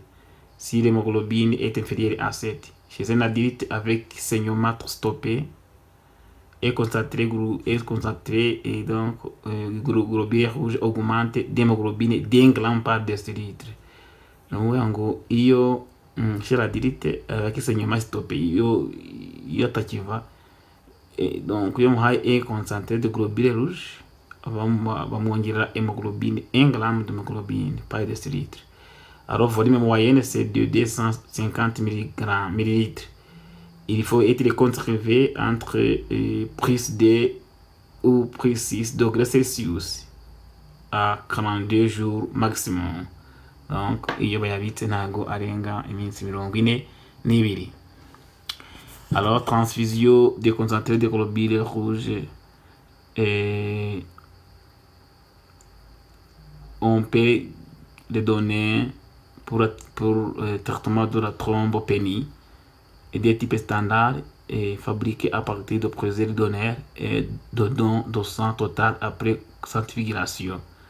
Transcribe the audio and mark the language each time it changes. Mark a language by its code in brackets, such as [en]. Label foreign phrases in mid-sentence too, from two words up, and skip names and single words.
[fr] Si l'hémoglobine est inférieure à 7, chez un adulte avec saignement stoppé, et concentré et donc globules rouges augmente d'hémoglobine d'1 gramme par décilitre. Donc, iyo chez l'adulte avec saignement stoppé, [rw] iyo atakiva, [fr] donc [rw] iyo muhaye [fr] un concentré de globules rouges, bamwongerera hémoglobine 1 gramme d'hémoglobine par décilitre. Alors volume moyenne c'est de 250 ml. il faut être conservé entre plus 2 ou plus 6 degrés Celsius à 42 jours maximum. [rw] Donc iyo bayabitse ntago arenga iminsi 42. [fr] Alors transfusion de concentré de globules rouges, on peut les donner pour traitement de la thrombopénie et des types standards fabriqués à partir de procédés donneurs et de dons de sang total après centrifugation